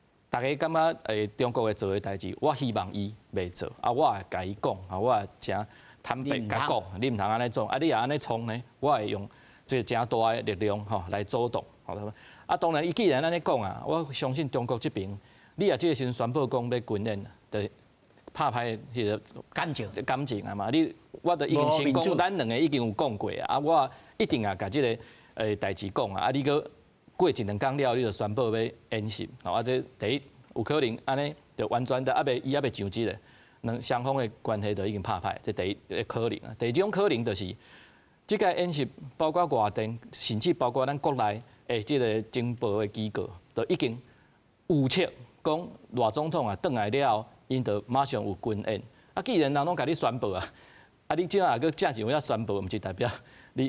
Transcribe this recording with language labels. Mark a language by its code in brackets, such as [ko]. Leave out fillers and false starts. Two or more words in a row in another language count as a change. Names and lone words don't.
[nan] 大家感觉中国会做的代志，我希望伊袂做，啊，我会甲伊讲，啊，我会真坦白甲讲，你唔通安尼做，啊，你也安尼创呢，我会用这真大的力量吼来阻挡，好啊，当然伊既然安尼讲啊，我相信中国这边，你也即个时阵宣布讲要军演，就拍歹迄个感情啊嘛，我都已经先讲，咱两个已经有讲过啊，我一定也甲即个代志讲啊，啊，你搁。过一两天了，你就宣布要演习，吼啊！这第一有可能安尼就完全的伊还袂上机咧，双方的关系就已经拍歹，这第一可能啊。第二种可能就是，即个演习包括外电，甚至包括咱国内的即个情报的机构，都已经预测讲赖总统啊，转来了，因就马上有军演。啊，既然人拢甲你宣布啊，啊，你即下个正式要宣布，毋是代表你。